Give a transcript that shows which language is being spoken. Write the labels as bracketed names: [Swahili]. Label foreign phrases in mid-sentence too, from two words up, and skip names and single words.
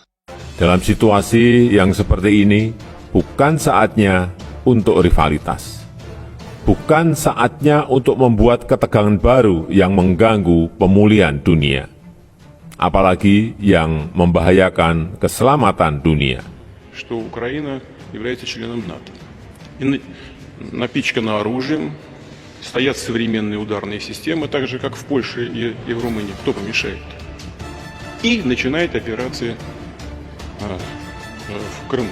[Indonesian] Dalam situasi yang seperti ini, bukan saatnya untuk rivalitas. Bukan saatnya untuk membuat ketegangan baru yang mengganggu pemulihan dunia. Apalagi yang membahayakan keselamatan dunia. [Russian] Что Украина является членом НАТО. И напичкана оружием, стоят современные ударные системы, так же, как в Польше и в Румынии. Кто помешает? И начинает операции в Крыму.